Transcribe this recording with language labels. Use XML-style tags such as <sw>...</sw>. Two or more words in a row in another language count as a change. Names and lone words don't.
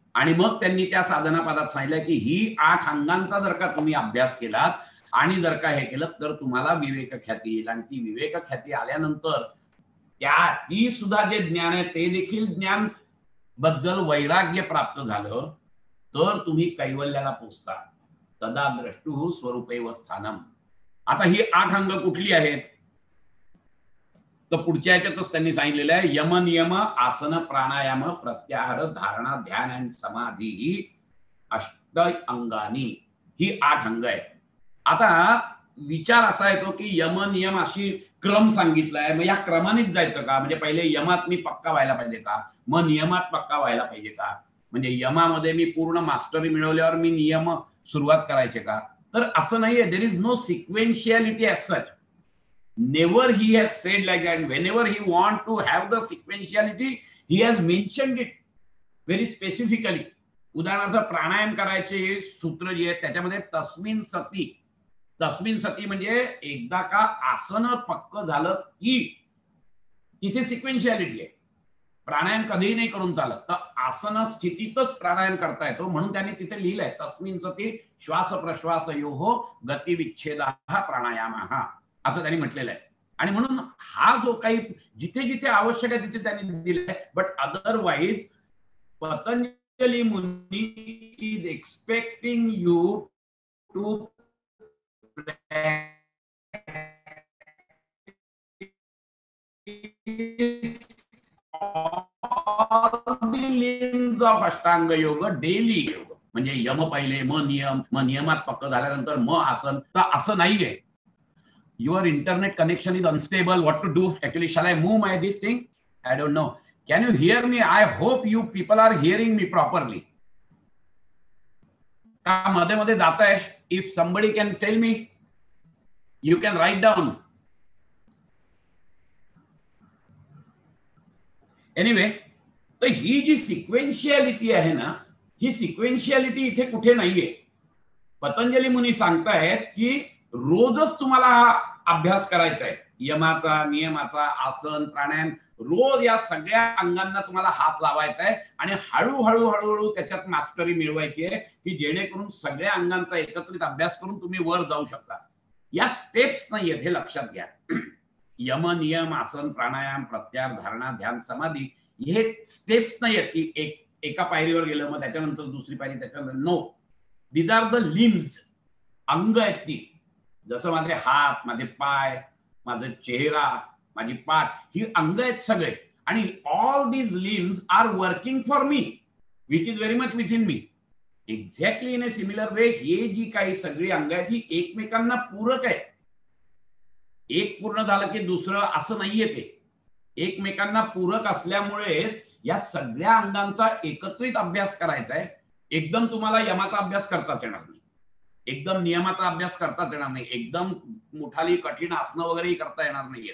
<mr>आणि मग त्यांनी त्या साधना पादात सांगितलं की ही 8 अंगांचा जर का तुम्ही अभ्यास केलात आणि जर का हे केलं तर तुम्हाला विवेक ख्याती येईल. आणि ती विवेक ख्याती आल्यानंतर ती सुद्धा जे ज्ञान आहे ते देखील ज्ञान बद्दल वैराग्य प्राप्त झालं तर तुम्ही कैवल्याला पोचता.</mr> <sa>तदा द्रष्टु स्वरूपैव स्थानम.</sa> <mr>आता ही 8 अंग कुठली आहेत तर पुढच्या याच्यातच त्यांनी सांगितलेलं आहे, यम नियम आसन प्राणायाम प्रत्याहार धारणा ध्यान आणि समाधी ही 8 अंगानी, ही 8 अंग आहेत. आता विचार असा येतो की यम नियम अशी क्रम सांगितलाय, मग या क्रमानेच जायचं का? म्हणजे पहिले यमात मी पक्का व्हायला पाहिजे का, मग नियमात पक्का व्हायला पाहिजे का? म्हणजे यमामध्ये मी पूर्ण मास्टरी मिळवल्यावर मी नियम सुरुवात करायचे का? तर असं नाहीये.</mr> <en>There is no sequentiality as such. Never he has said like that. Whenever he want to have the sequentiality, he has mentioned it very specifically.</en> <mr>उदाहरणार्थ प्राणायाम करायचे सूत्र जे आहे त्याच्यामध्ये</mr> <sa>तस्मिन सती, तस्मिन सती</sa> <mr>म्हणजे एकदा का आसन पक्क झालं की तिथे सिक्वेन्शियलिटी आहे. प्राणायाम कधीही नाही करून चालत, तर आसन स्थितीतच प्राणायाम करता येतो. म्हणून त्यांनी तिथे लिहिलंय</mr> <sa>तस्मिन सती श्वास प्रश्वासयोः गती विच्छेदः प्राणायामः</sa> <mr>असं त्यांनी म्हटलेलं आहे. आणि म्हणून हा जो काही जिथे जिथे आवश्यक आहे तिथे त्यांनी दिलेला आहे.</mr> <en>But otherwise Patanjali Muni is expecting you to of Ashtanga Yoga daily yoga.</en> <mr>म्हणजे यम पहिले, मग नियम, मग नियमात पक्क झाल्यानंतर मग आसन. तर असं नाहीये.</mr> <en>Your internet connection is unstable. What to do? Actually, shall I move this thing? I don't know. Can you hear me? I hope you people are hearing me properly.</en> <hi>का मध्ये मध्ये जाता है?</hi> <en>If somebody can tell me, you can write down. Anyway,</en> <mr>तर ही जी सिक्वेन्शियलिटी आहे ना, ही सिक्वेन्शियलिटी इथे कुठे नाहीये. पतंजली मुनी सांगतायत की रोजच तुम्हाला हा अभ्यास करायचा आहे. यमाचा, नियमाचा, आसन, प्राणायाम, रोज या सगळ्या अंगांना तुम्हाला हात लावायचा आहे आणि हळूहळू हळूहळू त्याच्यात मास्टरी मिळवायची आहे की जेणेकरून सगळ्या अंगांचा एकत्रित अभ्यास करून तुम्ही वर जाऊ शकता. या स्टेप्स नाहीयेत, हे लक्षात घ्या. यम, नियम, आसन, प्राणायाम, प्रत्याहार, धारणा, ध्यान, समाधी हे स्टेप्स नाहीयेत की एका पायरीवर गेलं मग त्याच्यानंतर दुसरी पायरी, त्याच्यानंतर.</mr> <en>No, these are the limbs.</en> <mr>अंग आहेत ती. जसं माझे हात, माझे पाय, माझा चेहरा, माझी पाठ, ही अंग आहेत सगळे.</mr> <en>आणि All these limbs are working for me, which is very much with in me. Exactly in a similar way</en> <mr>हे जी काही सगळी अंग आहेत ही एकमेकांना पूरक आहेत. एक पूर्ण झालं की दुसरं असं नाहीये. ते एकमेकांना पूरक असल्यामुळेच या सगळ्या अंगांचा एकत्रित अभ्यास करायचा आहे. एकदम तुम्हाला यमाचा अभ्यास करताच येणार नाही, एकदम नियमाचा अभ्यास करताच येणार नाही, एकदम मोठाली कठीण आसनं वगैरे करता येणार नाहीये.</mr>